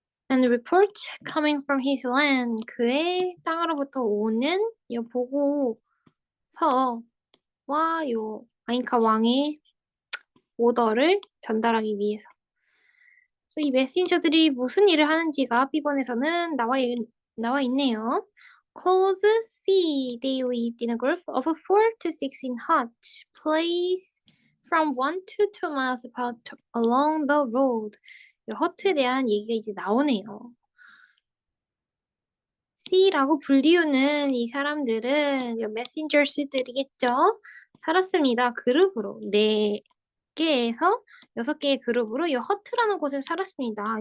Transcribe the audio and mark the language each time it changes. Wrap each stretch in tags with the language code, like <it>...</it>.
<en>And reports coming from his land</en> <ko>그의 땅으로부터 오는 이 보고서와 요 아인카 왕의 오더를 전달하기 위해서. 그래서 이 메신저들이 무슨 일을 하는지가 B번에서는 나와 있네요.</ko> <en>Called C, they lived in a group of 4 to 16 huts, placed from 1 to 2 miles apart along the road.</en> <ko>이 허트에 대한 얘기가 이제 나오네요. C라고 불리우는 이 사람들은 메신저스들이겠죠. 살았습니다. 그룹으로 4개에서 6개의 그룹으로 이 허트라는 곳에 살았습니다.</ko>